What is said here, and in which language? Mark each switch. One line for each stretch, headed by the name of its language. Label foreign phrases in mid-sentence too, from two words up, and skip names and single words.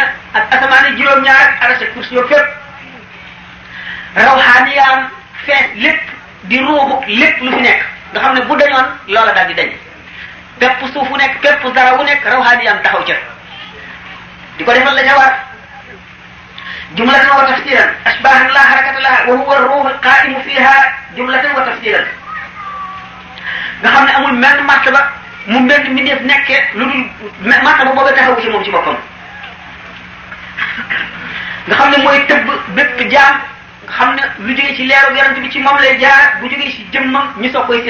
Wolof: ak asamaan yi juróom-ñaar ak arasa kursi yoo fépp rawxaaniyaam fees lépp di ruuxu lépp lu fi nekk nga xam ne bu dañoon loola daal di dañ pépp suuf wu nekk pépp dara wu nekk rawxaaniyaam taxaw ca di ko defal la ca war
Arabic: جملة وتفسيرا أشباحا لا حركة لها وهو الروح القائم فيها جملة وتفسيرا
Wolof: nga xam ne amul menn martaba mu mbend mi def nekkee lu dul martaba booba taxawu ci moom ci boppam nga xam ne mooy tëbb bépp jaam nga xam ne lu jógee ci leeru yonent bi ci moom lay jaar bu jógee ci jëmmam ñu soo koy